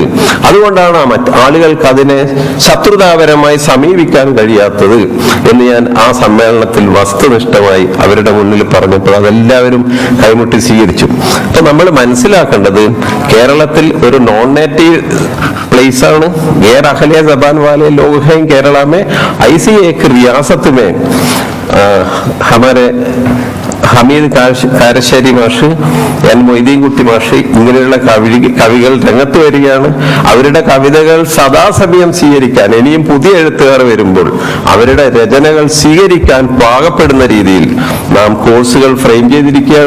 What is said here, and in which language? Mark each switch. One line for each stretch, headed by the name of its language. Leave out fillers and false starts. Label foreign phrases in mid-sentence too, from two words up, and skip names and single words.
Malayalam: അതുകൊണ്ടാണ് ആളുകൾക്ക് അതിനെ ശത്രുതാപരമായി സമീപിക്കാൻ കഴിയാത്തത് എന്ന് ഞാൻ ആ സമ്മേളനത്തിൽ വസ്തുനിഷ്ഠമായി അവരുടെ മുന്നിൽ പറഞ്ഞപ്പോൾ അതെല്ലാവരും കൈമുട്ടി സ്വീകരിച്ചു. അപ്പൊ നമ്മൾ മനസ്സിലാക്കേണ്ടത് കേരളത്തിൽ ഒരു
English: non native place
Malayalam: ആണ്.
Urdu: غیر اہلِ زبان والے لوگ ہیں کیرالا میں. ایسی ایک ریاست میں ہمارے
Malayalam: ഹമീദ് കാരശ്ശേരി മാഷ്, എൻ മൊയ്തീൻകുട്ടി മാഷ് ഇങ്ങനെയുള്ള കവികൾ രംഗത്ത് വരികയാണ്. അവരുടെ കവിതകൾ സദാസമയം സ്വീകരിക്കാൻ, ഇനിയും പുതിയ എഴുത്തുകാർ വരുമ്പോൾ അവരുടെ രചനകൾ സ്വീകരിക്കാൻ പാകപ്പെടുന്ന രീതിയിൽ നാം കോഴ്സുകൾ ഫ്രെയിം ചെയ്തിരിക്കുകയാണ്.